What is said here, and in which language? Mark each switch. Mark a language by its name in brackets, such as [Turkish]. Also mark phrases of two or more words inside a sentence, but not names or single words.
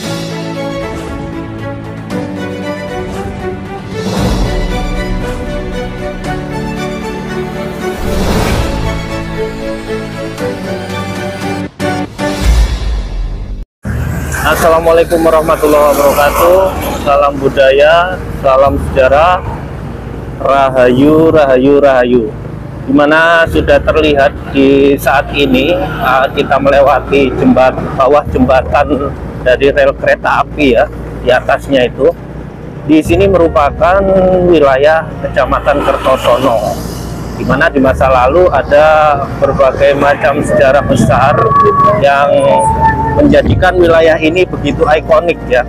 [Arabic] السلام عليكم ورحمة الله وبركاته. [Indonesian] Salam budaya, salam sejarah, rahayu, rahayu, rahayu. Dimana sudah terlihat di saat ini kita melewati bawah jembatan dari rel kereta api ya, di atasnya itu. Di sini merupakan wilayah Kecamatan Kertosono, di mana di masa lalu ada berbagai macam sejarah besar yang menjadikan wilayah ini begitu ikonik ya.